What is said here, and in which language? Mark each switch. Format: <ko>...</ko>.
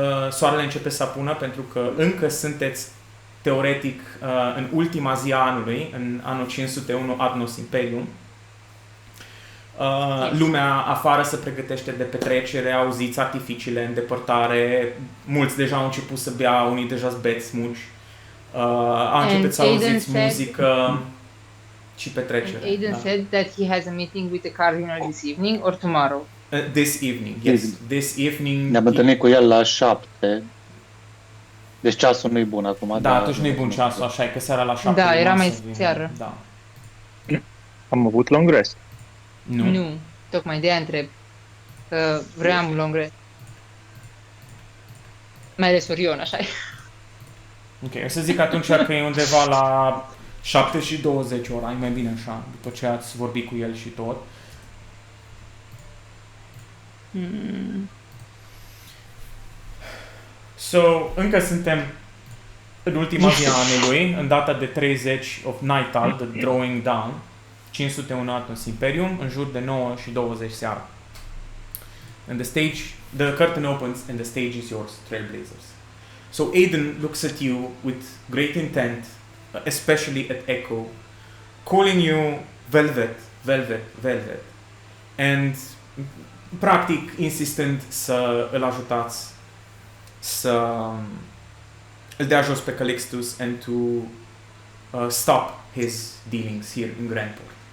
<ro>Soarele începe să apună pentru că încă sunteți teoretic în ultima zi a anului, în anul 501 Adnos Imperium. Lumea afară se pregătește de petrecere, auziți artificiile în depărtare, mulți deja au început să bea, unii deja beți mulți. Au început să auziți muzică și petrecere.</ro> <en>Aiden said that he has a meeting with the cardinal this evening or tomorrow. This evening, yes. This evening.</en> <ro>Ne-am întâlnit cu el la 7. Deci ceasul nu-i bun acum. Da, atunci nu-i bun ceasul, așa e că seara la 7. Da, era mai seară. Da. Am avut long rest. Nu, tocmai de aia întreb. Că vreau un long rest. Mai ales Orion, așa e. Ok, o să zic atunci că e undeva la 7:20 ora, e mai bine așa, după ce ați vorbit cu el și tot. So, încă suntem în ultima zi a anului, în data de 30 of Nightal, the Drawing Down, 501 Adnos Imperium, în jur de 9:20 seara.</ro> <en>And the curtain opens and the stage is yours, Trailblazers. So Aiden looks at you with great intent, especially at Echo, calling you Velvet, Velvet, Velvet, and</en> <ro>practic insistând să îl ajutați să îl dea jos pe Calixtus</ro> <en>and to stop his dealings here in Grandport.</en>